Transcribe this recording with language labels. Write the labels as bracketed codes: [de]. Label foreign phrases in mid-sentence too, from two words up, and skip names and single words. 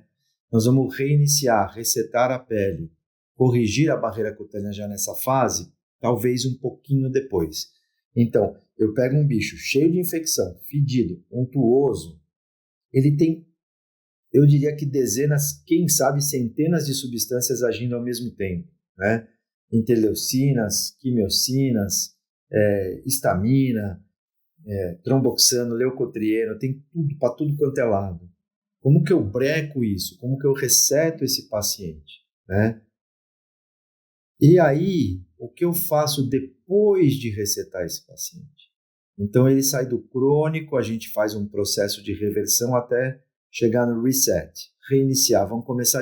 [pt] Nós vamos reiniciar, resetar a pele, corrigir a barreira cutânea já nessa fase, talvez um pouquinho depois. Então, eu pego um bicho cheio de infecção, fedido, untuoso, ele tem, eu diria que dezenas, quem sabe centenas de substâncias agindo ao mesmo tempo, né? Interleucinas, quimiocinas, histamina, tromboxano, leucotrieno, tem tudo para tudo quanto é lado. Como que eu breco isso? Como que eu reseto esse paciente, né? E aí, o que eu faço depois de resetar esse paciente? Então, ele sai do crônico, a gente faz um processo de reversão até chegar no reset, reiniciar, vamos começar de novo.